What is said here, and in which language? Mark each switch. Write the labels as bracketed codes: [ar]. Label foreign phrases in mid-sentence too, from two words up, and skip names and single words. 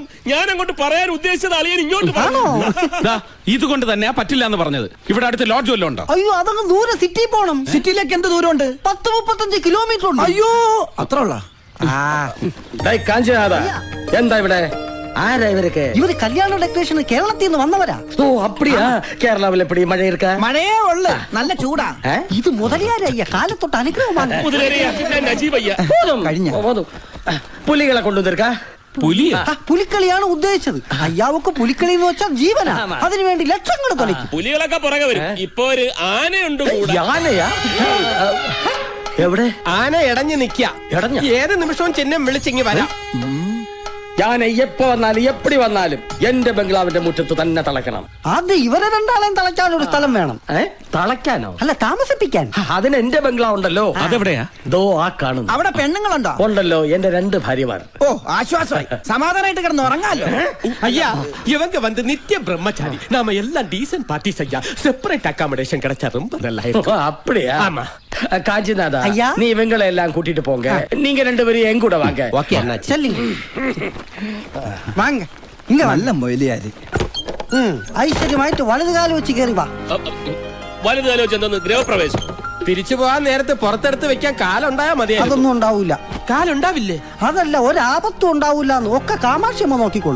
[ml] ഞാൻ അങ്ങോട്ട് പറയാൻ ഉദ്ദേശിച്ചത് അളിയൻ ഇങ്ങോട്ട് പറഞ്ഞു. ഇതുകൊണ്ട് തന്നെയാ പറ്റില്ല എന്ന് പറഞ്ഞത്. ഇവിടെ അടുത്ത് ലോഡ്ജ് വല്ലതും ഉണ്ടോ? അയ്യോ, അതങ്ങ് ദൂരെ സിറ്റി പോണം. സിറ്റിയിലേക്ക് എന്ത് ദൂരമുണ്ട്? 10-35 കിലോമീറ്റർ ഉണ്ട്. അയ്യോ, അത്ര ഉള്ള. എന്താ ഇവിടെ? [ta] ஆரா இவருக்கு [ml] ഇവര് കല്യാണ ഡെക്കറേഷൻ കേരളത്തിൽ നിന്ന് വന്നവരാ. [ta] ஓ அப்படியா கேரளாவில் எப்படி மழை இருக்கா [ml] മഴയേ ഉള്ളു, നല്ല ചൂടാ. ഇത് മുതലിയാരയ്യ കാലത്തൊട്ട് അനുഗ്രഹമാണ്. മുതലേറിയ ഞാൻ നജീബയ്യ. കഴിഞ്ഞ [ta] போதும் புலிகளை கொண்டு வந்திருக்கா [ml] പുലിയാ? പുലിക്കളിയാണ് ഉദ്ദേശിച്ചത്. അയ്യാവക്ക് പുലിക്കളി എന്ന് വെച്ചാൽ ജീവനാ. അതിനുവേണ്ടി ലക്ഷങ്ങൾ തൊലയ്ക്കും. പുലികളൊക്കെ പുറകെ വരും. ഇപ്പൊ ഒരു ആനയുണ്ട് കൂടെ. யானையா എവിടെ ആന ഇടഞ്ഞു നിക്ക. ഏത് നിമിഷവും ചിഹ്നം വിളിച്ചിങ്ങി വരാം. [ta] யானை எப்ப வந்தாலும் எப்படி வந்தாலும் [ml] എന്റെ ബംഗ്ലാവിന്റെ മുറ്റത്ത് തന്നെ തളയ്ക്കണം. അത് ഇവരെ രണ്ടാളെയും തളയ്ക്കാൻ ഒരു സ്ഥലം വേണം. തളയ്ക്കാനോ? അല്ല, താമസിപ്പിക്കാൻ. അതിന് എന്റെ ബംഗ്ലാവ് ഉണ്ടല്ലോ. അതെവിടെയാ? ദോ ആ കാണുന്നു. അവിടെ പെണ്ണുങ്ങളുണ്ടോ? ഉണ്ടല്ലോ, എന്റെ 2 ഭാര്യമാർ. ഓ, ആശ്വാസമായി. സമാധാനമായിട്ട് കിടന്ന് ഉറങ്ങാലോ. [ta] ஐயா இவங்க வந்து நித்திய பிரம்மச்சாரி. நாம எல்லாம் [en] decent parties [ta] ஐயா. [en] separate accommodation [ta] கிடைச்சா ரொம்ப நல்லா இருக்கும். அப்படியா? ஆமா. காஞ்சிநாதா, ஐயா. நீ இவங்களை எல்லாம் கூட்டிட்டு போங்க. நீங்க 2 பேரும் என் கூட வாங்க. ஓகே அண்ணாச்சி. [ml] ചെല്ലിങ്. വാങ്ങ. ഇങ്ങ വല്ല നല്ല മൊയിലിയാര്. ഐശ്വര്യമായിട്ട് വലതുകാലം വെച്ച് കയറി വാ. വലുത് ആലോചിച്ച് എന്തോന്ന് ഗൃഹപ്രവേശം. തിരിച്ചു പോകാൻ നേരത്തെ പുറത്തെടുത്ത് വെക്കാൻ കാലുണ്ടായാ മതിയായിരുന്നു. അതൊന്നും ഉണ്ടാവൂല. കാലുണ്ടാവില്ലേ? അതല്ല, ഒരാപത്തും ഉണ്ടാവൂല. ഒക്കെ കാമാക്ഷിയമ്മ നോക്കിക്കോളും.